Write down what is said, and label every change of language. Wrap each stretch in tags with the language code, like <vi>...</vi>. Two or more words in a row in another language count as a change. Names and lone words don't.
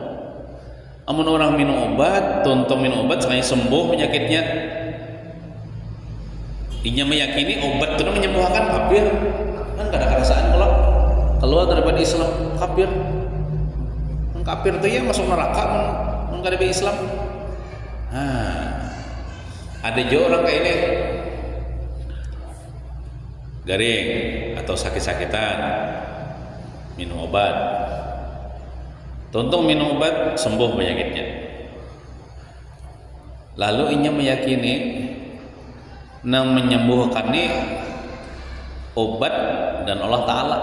<bjn>Amun orang minum obat, tuntung minum obat sekali sembuh penyakitnya, inya meyakini obat itu menyembuhkan, kafir. Kan kada kerasaan kalau keluar daripada Islam, kafir. Kafir itu ya masuk neraka mun kada be Islam.</bjn> <id>Ada juga orang kayak ini garing atau sakit-sakitan, minum obat.</id> <bjn>Tuntung minum obat sembuh penyakitnya. Lalu inya meyakini nang menyembuhkan ini obat dan Allah Ta'ala.</bjn>